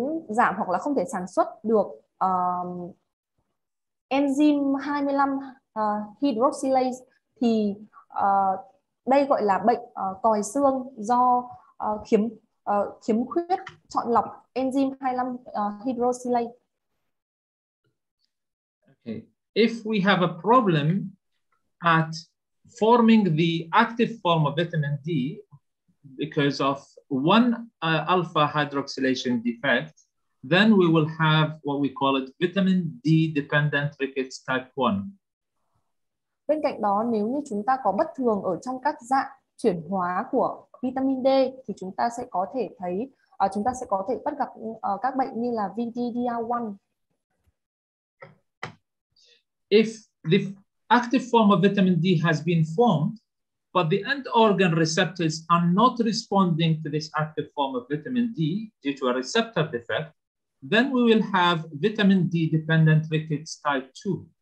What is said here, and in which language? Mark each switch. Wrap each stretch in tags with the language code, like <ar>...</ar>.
<vi>giảm hoặc là không thể sản xuất được enzyme 25 hydroxylase, thì đây gọi là bệnh còi xương do khiếm khuyết chọn lọc enzyme 25 hydroxylase.</vi> <en>Okay. If we have a problem at forming the active form of vitamin D because of one alpha hydroxylation defect, then we will have what we call it vitamin D dependent rickets type 1.</en> <vi>Bên cạnh đó, nếu như chúng ta có bất thường ở trong các dạng chuyển hóa của vitamin D, thì chúng ta sẽ có thể thấy bắt gặp các bệnh như là VDDR1.</vi> <en>If the active form of vitamin D has been formed, but the end organ receptors are not responding to this active form of vitamin D due to a receptor defect, then we will have vitamin D dependent rickets type 2.</en>